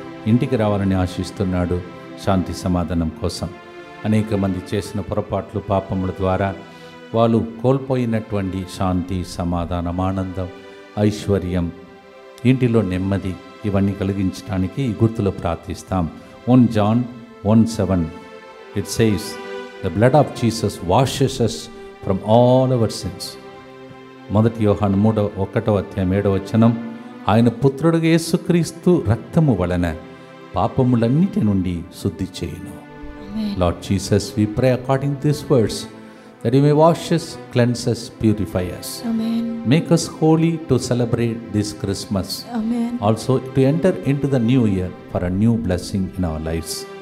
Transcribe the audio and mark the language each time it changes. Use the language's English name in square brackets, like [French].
[Telugu] ఇంటికి రావాలని ఆశిస్తున్నాడు శాంతి సమాధానం కోసం. అనేక మంది చేసిన పొరపాట్లు పాపముల ద్వారా వాళ్ళు కోల్పోయినటువంటి శాంతి సమాధానం ఆనందం ఐశ్వర్యం ఇంటిలో నెమ్మది ఇవన్నీ కలిగించడానికి ఈ గుర్తులో ప్రార్థిస్తాం. [English] 1 John 1:7 it says the blood of Jesus washes us from all our sins. [Telugu] 1 యోహాను 3:1 ఆయన పుత్రుడు యేసుక్రీస్తు రక్తము వలన పాపములన్నిటి నుండి శుద్ధి చేయును. [English] Lord Jesus, we pray according to these words that you may wash us, cleanse us, purify us. Make us holy to celebrate this Christmas. Also to enter into the new year for a new blessing in our lives.